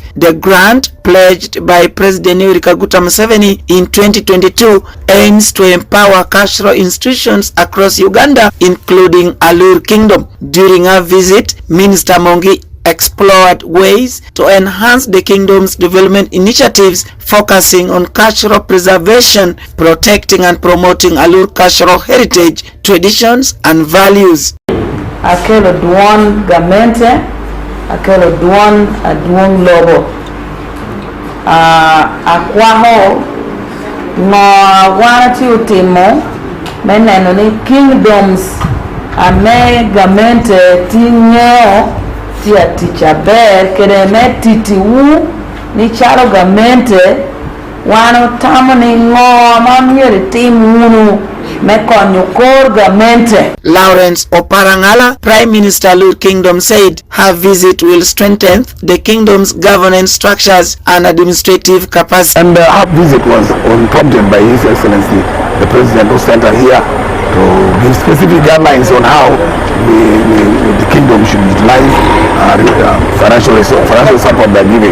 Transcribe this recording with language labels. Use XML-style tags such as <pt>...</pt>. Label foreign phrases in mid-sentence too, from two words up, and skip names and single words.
<en>The grant, pledged by President Yoweri Kaguta Museveni in 2022, aims to empower cultural institutions across Uganda, including Alur Kingdom. During her visit, Minister Mongi explored ways to enhance the kingdom's development initiatives focusing on cultural preservation, protecting and promoting Alur cultural heritage, traditions and values.</en> <alz>Akelo duon gamente, akelo duon aduong lobo. Akwaho no wanati utimo meneno ni kingdoms ame gamente tinyo tia tichaber kene me titi wu ni charo gamente wano tamo ni ngo mamiere timu me konyo kor gamente.</alz> <en>Lawrence Oparangala, Prime Minister Alur Kingdom, said her visit will strengthen the kingdom's governance structures and administrative capacity. And her visit was prompted by His Excellency the President, who sent her here to give specific guidelines on how the kingdom should utilize financial support they're giving.</en>